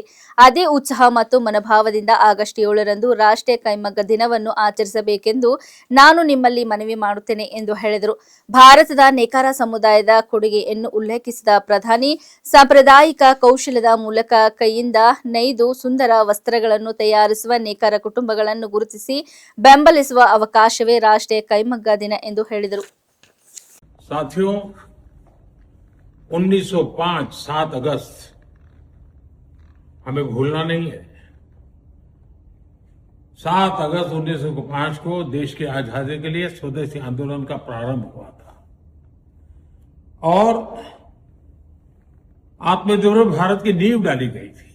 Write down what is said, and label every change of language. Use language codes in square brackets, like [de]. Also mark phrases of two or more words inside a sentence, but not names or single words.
[kn] ಅದೇ ಉತ್ಸಾಹ ಮತ್ತು ಮನೋಭಾವದಿಂದ ಆಗಸ್ಟ್ 7ರಂದು ರಾಷ್ಟ್ರೀಯ ಕೈಮಗ್ಗ ದಿನವನ್ನು ಆಚರಿಸಬೇಕೆಂದು ನಾನು ನಿಮ್ಮಲ್ಲಿ ಮನವಿ ಮಾಡುತ್ತೇನೆ ಎಂದು ಹೇಳಿದರು. ಭಾರತದ ನೇಕಾರ ಸಮುದಾಯದ ಕೊಡುಗೆಯನ್ನು ಉಲ್ಲೇಖಿಸಿದ ಪ್ರಧಾನಿ, ಸಾಂಪ್ರದಾಯಿಕ ಕೌಶಲ್ಯದ ಮೂಲಕ ಕೈಯಿಂದ ನೇಯ್ದು ಸುಂದರ ವಸ್ತ್ರಗಳನ್ನು ತಯಾರಿಸುವ ನೇಕಾರ ಕುಟುಂಬಗಳನ್ನು ಗುರುತಿಸಿ ಬೆಂಬಲಿಸುವ ಅವಕಾಶವೇ ರಾಷ್ಟ್ರೀಯ ಕೈಮಗ್ಗ ದಿನ ಎಂದು ಹೇಳಿದರು. [hi] साथियों, 1905 7 अगस्त हमें भूलना नहीं है. 7 अगस्त 1905 को देश की आजादी के लिए स्वदेशी आंदोलन का प्रारंभ हुआ था और आत्मनिर्भर भारत की नींव डाली गई थी.